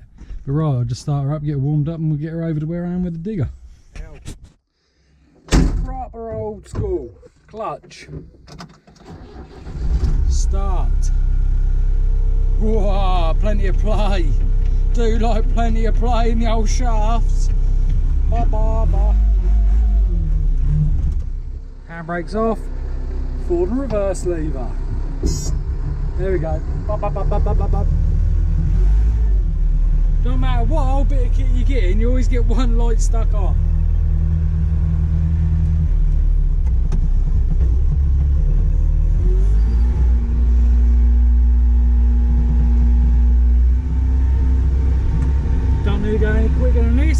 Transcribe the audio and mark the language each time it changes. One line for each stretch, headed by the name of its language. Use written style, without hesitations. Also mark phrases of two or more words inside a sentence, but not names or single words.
English: But right, I'll just start her up, get her warmed up, and we'll get her over to where I am with the digger. Proper old school clutch. Start. Whoa, plenty of play. Do like plenty of play in the old shafts. Ba ba ba. Handbrake's off. Forward and reverse lever. There we go. Ba ba ba ba ba ba ba. No matter what old bit of kit you get in, you always get one light stuck on. Don't need to go any quicker than this.